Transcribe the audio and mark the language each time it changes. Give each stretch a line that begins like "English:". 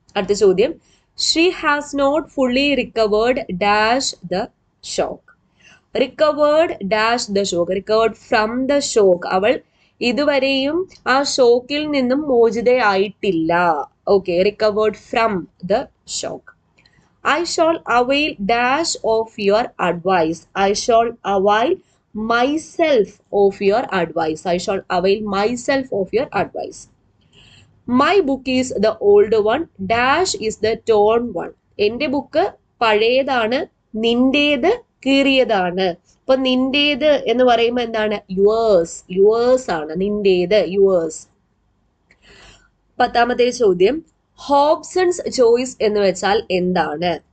Malayalam: അടുത്ത ചോദ്യം,
English: She has not fully recovered dash the shock. Recovered dash the shock. Recovered from the shock.
Malayalam: അവൾ ഇതുവരെയും ആ ഷോക്കിൽ നിന്നും മോചിതയായിട്ടില്ല.
English: Okay, recovered from the shock. I shall avail dash of your advice. I shall avail myself of your advice. I shall avail myself of your advice. My book is the old one. Dash is the torn one.
Malayalam: എൻ്റെ book പഴയതാണ്, നിന്റേത് കീറിയതാണ്. അപ്പൊ നിന്റേത് എന്ന് പറയുമ്പോൾ എന്താണ്? Yours. Yours ആണ് നിന്റേത്. Yours. 10ാമത്തെ ചോദ്യം, ഹോബ്സൺസ് choice എന്ന് വെച്ചാൽ എന്താണ്?